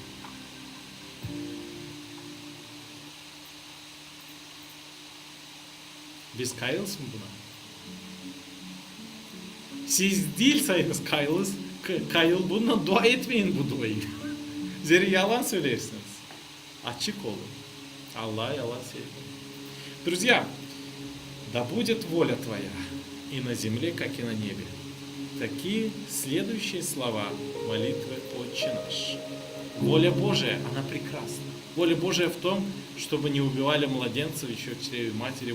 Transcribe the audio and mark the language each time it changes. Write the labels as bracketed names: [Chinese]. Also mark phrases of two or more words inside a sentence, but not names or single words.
[Gagauz] Biz kayılız mı buna? Siz değilseniz kayıl bundan dua etmeyin bu duayı. Zeri yalan söylersiniz. Açık olun. Allah'a yalan söyleyin. [Russian] Друзья, да будет воля Твоя и на земле, как и на небе. Такие следующие слова молитвы «Отче наш». Воля Божия, она прекрасна. Воля Божия в том, чтобы не убивали младенцев еще в чреве матери.